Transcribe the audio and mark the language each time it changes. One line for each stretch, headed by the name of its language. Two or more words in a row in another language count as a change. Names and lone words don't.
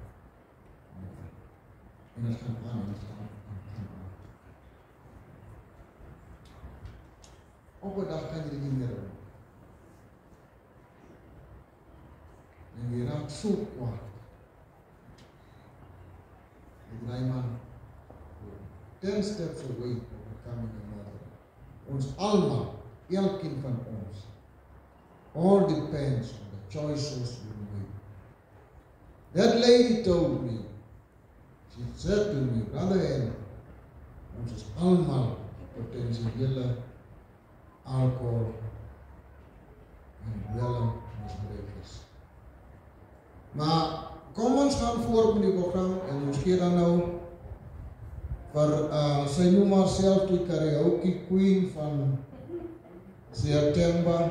Afrikaans: En het gaan aan, en het gaan aan. Op een dag kan jy nie meer doen. En jy raak so kwaad.
English: My man, 10 steps away from becoming a murderer.
Afrikaans: Ons allemaal, elkeen van ons,
English: all depends on the choices we make. That lady told me, she said to me, Brother Henry,
Afrikaans: ons is allemaal potentiële alcohol en dwelmmisbruikers. Maar kom ons gaan voort met die program en ons gee dan nou vir sy noem maar self die
English: karaoke queen
Afrikaans: van September.